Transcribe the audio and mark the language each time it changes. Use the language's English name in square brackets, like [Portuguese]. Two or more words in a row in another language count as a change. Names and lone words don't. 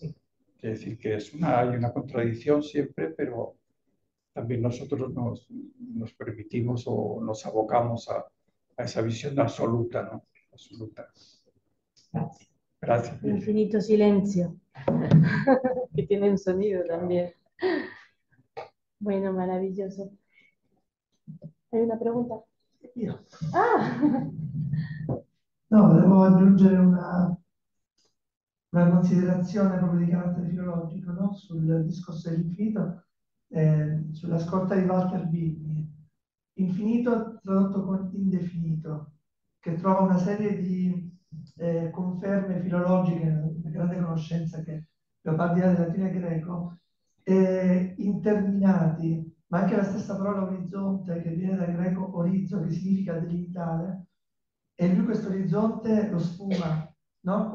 [Spanish] Es decir, que hay una contradicción siempre, pero también nosotros nos permitimos o nos abocamos a esa visión absoluta, ¿no? Absoluta. [Italian] Grazie. [Spanish] Gracias. Infinito silencio, que tiene un sonido también. Bueno, maravilloso. ¿Hay una pregunta? [Italian] Io. Ah! No, volevo aggiungere una considerazione proprio di carattere filologico, no? Sul discorso dell'infinito, sulla scorta di Walter Bigni. Infinito tradotto con indefinito, che trova una serie di conferme filologiche, una grande conoscenza che Leopardi ha del latino e greco, interminati, ma anche la stessa parola orizzonte, che viene dal greco orizzo, che significa delimitare, e lui questo orizzonte lo sfuma, no?